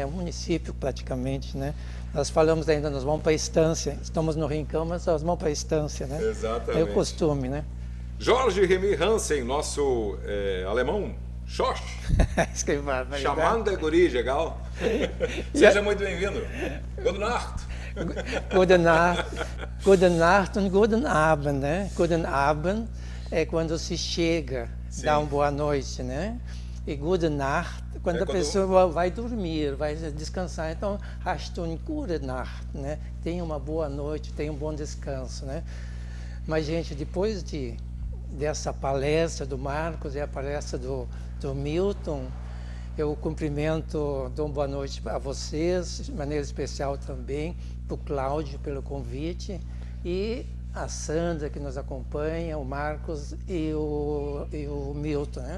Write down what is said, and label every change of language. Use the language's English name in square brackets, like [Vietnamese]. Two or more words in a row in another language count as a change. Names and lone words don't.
[Portuguese] Um município praticamente, né? Nós falamos ainda, nós vamos para a estância, estamos no Rincão, mas nós vamos para a estância, né? Exatamente. É o costume, né? Jorge Remy Hansen, nosso alemão, Schorsch, chamando Guri, legal. Seja muito bem-vindo. [German] Guten Nacht. Guten Nacht und Guten Abend, né? Guten Abend [Portuguese] é quando se chega, dá uma boa noite, né? [German] E Gute Nacht, [Portuguese] quando a pessoa vai dormir, vai descansar. Então, [German] hast du eine gute Nacht, [Portuguese] né? Tenha uma boa noite, tenha um bom descanso, né? Mas, gente, depois dessa palestra do Marcos e a palestra do Milton, eu cumprimento, dou uma boa noite a vocês, de maneira especial também, para o Cláudio pelo convite, e a Sandra que nos acompanha, o Marcos e o Milton, né?